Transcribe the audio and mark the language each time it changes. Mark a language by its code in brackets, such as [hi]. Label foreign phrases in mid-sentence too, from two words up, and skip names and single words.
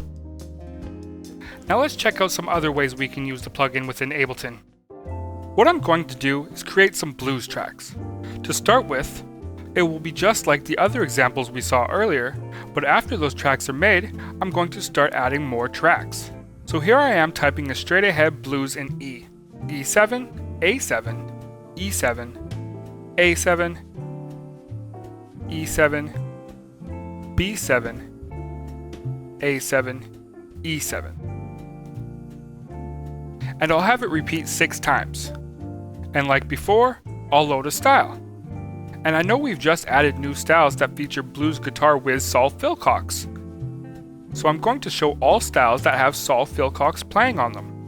[en] Now let's check out some other ways we can use the plugin within Ableton. What I'm going to do is create some blues tracks. To start with, it will be just like the other examples we saw earlier, but after those tracks are made, I'm going to start adding more tracks. So here I am typing a straight ahead blues in E. E7, A7, E7, A7, E7, B7, A7, E7. And I'll have it repeat 6 times. And like before, I'll load a style. And I know we've just added new styles that feature Blues Guitar Whiz Saul Philcox. So I'm going to show all styles that have Saul Philcox playing on them.